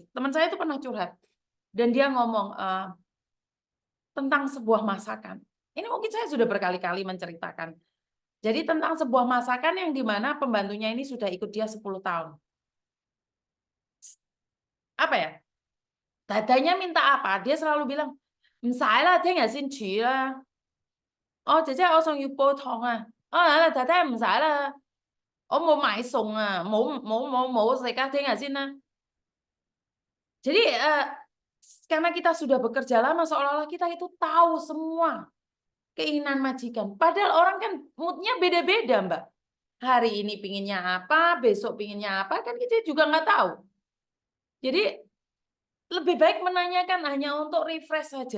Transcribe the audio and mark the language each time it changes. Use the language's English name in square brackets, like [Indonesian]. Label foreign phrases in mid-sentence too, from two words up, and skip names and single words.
[Indonesian] Teman saya itu pernah curhat dan dia ngomong tentang sebuah masakan. Ini mungkin saya sudah berkali-kali menceritakan. Jadi tentang sebuah masakan yang di mana pembantunya ini sudah ikut dia 10 tahun. Apa ya? Dadanya minta apa? Dia selalu bilang, [Cantonese] "唔使啦，聽日先煮啦。哦，姐姐我送要煲湯啊。哦，太太唔使啦，我冇買餸啊，冇食啊，聽日先啦." [Indonesian] Jadi karena kita sudah bekerja lama seolah-olah kita itu tahu semua keinginan majikan. Padahal orang kan moodnya beda-beda, Mbak. Hari ini pinginnya apa, besok pinginnya apa, kan kita juga nggak tahu. Jadi lebih baik menanyakan hanya untuk refresh saja.